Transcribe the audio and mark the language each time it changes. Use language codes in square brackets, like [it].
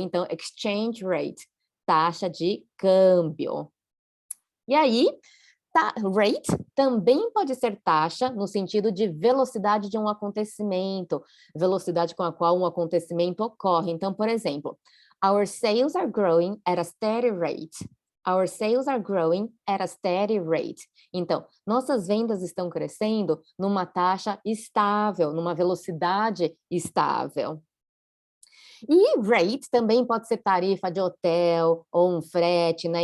[pt] Então, exchange rate, taxa de câmbio. E aí, rate também pode ser taxa no sentido de velocidade de um acontecimento, velocidade com a qual um acontecimento ocorre. Então, por exemplo, [en] our sales are growing at a steady rate. Our sales are growing at a steady rate. [pt] Então, nossas vendas estão crescendo numa taxa estável, numa velocidade estável. E rate também pode ser tarifa de hotel ou um frete, né?